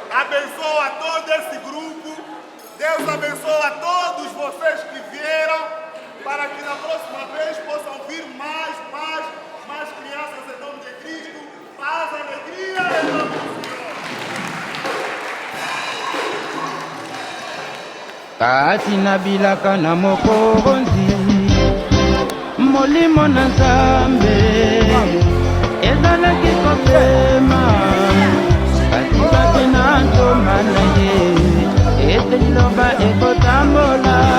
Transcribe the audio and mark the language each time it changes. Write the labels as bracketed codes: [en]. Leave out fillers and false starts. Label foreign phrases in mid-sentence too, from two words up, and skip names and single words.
[pt] abençoe a todo esse grupo. Deus abençoe a todos vocês que vieram, para que na próxima vez possam vir mais crianças em nome de Cristo. Paz, alegria em nome do Senhor. [ln] Kati nabilaka na mokonzi molimo na Nzambe ezalaki kopema katikati na ntoma na ye ete liloba ekotambola